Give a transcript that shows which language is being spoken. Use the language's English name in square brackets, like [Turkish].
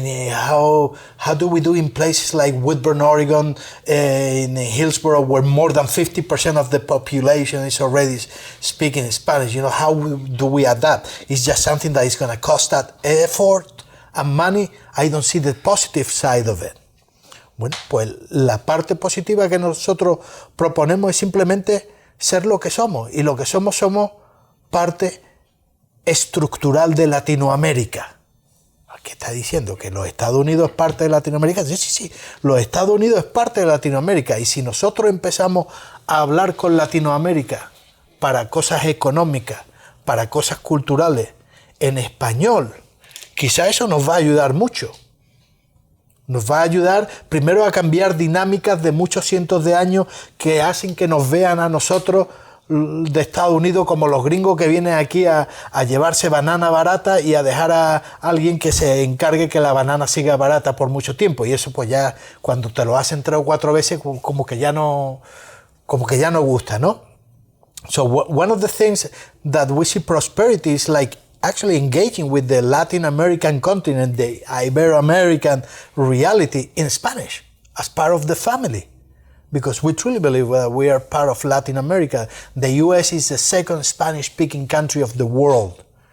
[English] How do we do in places like Woodburn, Oregon, in Hillsborough, where more than 50% of the population is already speaking Spanish? How do we adapt? It's just something that is going to cost that effort and money. I don't see the positive side of it. [Spanish] Bueno, pues la parte positiva que nosotros proponemos es simplemente ser lo que somos. Y lo que somos parte estructural de Latinoamérica. ¿Qué está diciendo? ¿Que los Estados Unidos es parte de Latinoamérica? Sí. Los Estados Unidos es parte de Latinoamérica. Y si nosotros empezamos a hablar con Latinoamérica para cosas económicas, para cosas culturales, en español, quizá eso nos va a ayudar mucho. Nos va a ayudar primero a cambiar dinámicas de muchos cientos de años que hacen que nos vean a nosotros de Estados Unidos como los gringos que vienen aquí a llevarse banana barata y a dejar a alguien que se encargue que la banana siga barata por mucho tiempo. Y eso pues ya cuando te lo hacen 3 o 4 veces como que ya no gusta, ¿no? [English] So one of the things that we see prosperity is like actually engaging with the Latin American continent, the Ibero-American reality in Spanish as part of the family. Because we truly believe that we are part of Latin America. The US is the 2nd Spanish-speaking country of the world.